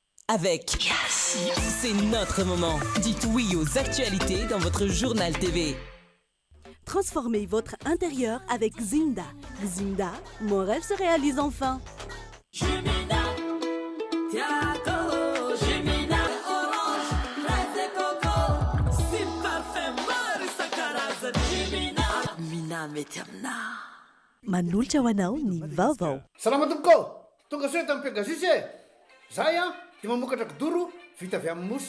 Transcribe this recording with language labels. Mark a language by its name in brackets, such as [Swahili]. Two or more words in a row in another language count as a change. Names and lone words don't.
[French] avec C'est notre moment. Dites oui aux actualités dans votre journal TV. Transformez votre intérieur avec Zinda. Zinda, mon rêve se réalise enfin. [Malagasy] Manolotra ho anao ny vaovao. Salama tompoko, tonga soa tamin'ny Pegasus e. Zahay dia mamokatra kidoro vita avy amin'ny mosy.